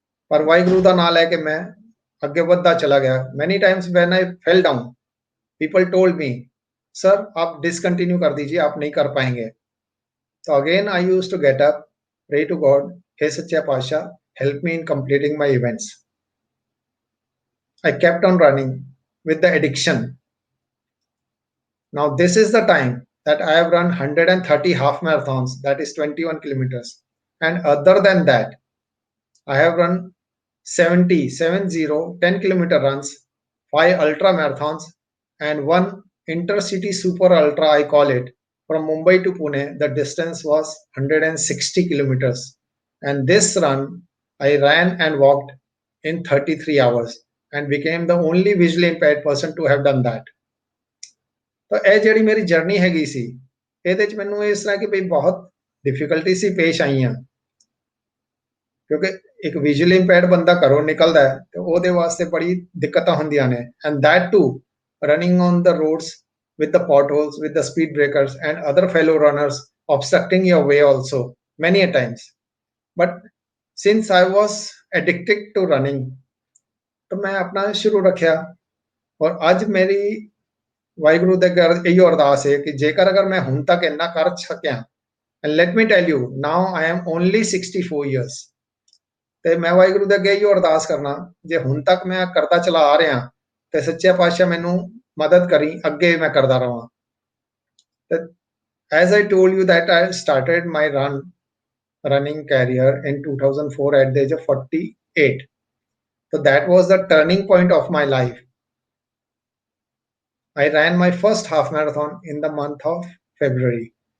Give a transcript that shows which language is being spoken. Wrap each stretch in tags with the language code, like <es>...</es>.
<hi>पर वाहिगुरु का नाम लेके मैं आगे बढ़ता चला गया.</hi> <en>Many times when I fell down, people told me, "Sir,</en> <hi>आप discontinue कर दीजिए, आप नहीं कर पाएंगे."</hi> <en>So again I used to get up, pray to God,</en> <hi>"हे सच्चा पातशाह,</hi> <en>help me in completing my events." I kept on running with the addiction. Now this is the time that I have run 130 half marathons, that is 21 kilometers. And other than that, I have run 10 kilometer runs, 5 ultra marathons, and 1 intercity super ultra, I call it, from Mumbai to Pune. The distance was 160 kilometers. And this run, I ran and walked in 33 hours and became the only visually impaired person to have done that.</en> <pa>तो ਇਹ ਜਿਹੜੀ ਮੇਰੀ journey ਹੈਗੀ ਸੀ, ਇਹਦੇ ਚ ਮੈਨੂੰ ਇਸ ਤਰ੍ਹਾਂ ਕਿ ਭਈ ਬਹੁਤ ਡਿਫਿਕਲਟੀ ਸੀ ਪੇਸ਼ ਆਈਆਂ, ਕਿਉਂਕਿ ਇੱਕ ਵਿਜ਼ੂਅਲੀ ਇੰਪੇਅਰਡ ਬੰਦਾ ਘਰੋਂ ਨਿਕਲਦਾ ਹੈ ਤੇ ਉਹਦੇ ਵਾਸਤੇ ਬੜੀ ਦਿੱਕਤਾਂ ਹੁੰਦੀਆਂ ਨੇ.</pa> <en>And that too running on the roads with the potholes, with the speed breakers and other fellow runners obstructing your way also many a times. But since I was addicted to running,</en> <hi>तो मैं अपना शुरू रखिया.</hi> <pa>और ਅੱਜ ਮੇਰੀ ਵਾਹਿਗੁਰੂ ਦੇ ਅੱਗੇ ਇਹੀ ਅਰਦਾਸ ਹੈ ਕਿ ਜੇਕਰ ਅਗਰ ਮੈਂ ਹੁਣ ਤੱਕ ਇੰਨਾ ਕਰ ਸਕਿਆ,</pa> <en>and let me tell you, now I am only 64 years,</en> <pa>ਤੇ ਮੈਂ ਵਾਹਿਗੁਰੂ ਦੇ ਅੱਗੇ ਇਹੀ ਅਰਦਾਸ ਕਰਨਾ, ਜੇ ਹੁਣ ਤੱਕ ਮੈਂ ਕਰਦਾ ਚਲਾ ਆ ਰਿਹਾ ਤੇ ਸੱਚੇ ਪਾਤਸ਼ਾਹ ਮੈਨੂੰ ਮਦਦ ਕਰੀ, ਅੱਗੇ ਮੈਂ ਕਰਦਾ ਰਵਾਂ.</pa> <en>As I told you that I started my running career in 2004 at the age of 48. So that was the turning point of my life. I ran my first half marathon in the month of February.</en>